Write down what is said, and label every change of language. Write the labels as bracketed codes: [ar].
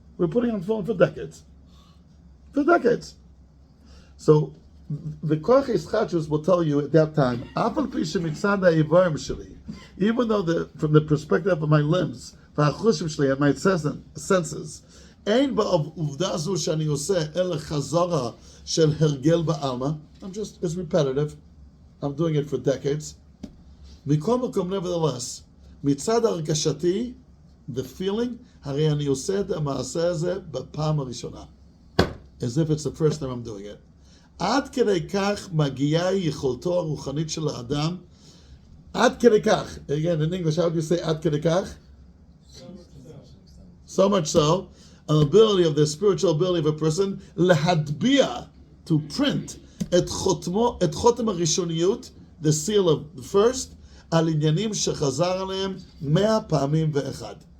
[en] We're putting on tefillin for decades. For decades. So the koach hischachus will tell you at that time, [he] afal pi shemitzad ha'evarim sheli, [en] even though from the perspective of my limbs, and my senses, I'm just, it's repetitive. I'm doing it for decades. Nevertheless, the feeling, as if it's the first time I'm doing it. [he] עד כדי כך מגיעה יכולתו הרוחנית של האדם. עד כדי כך. [en] Again, in English, how do you say [he] עד כדי כך? [en] So much so, an ability of the spiritual ability of a person, [he] להטביע, [en] to print, [he] את חותם הראשוניות, [en] the seal of the first, [he] על עניינים שחזר עליהם 100 פעמים ואחד.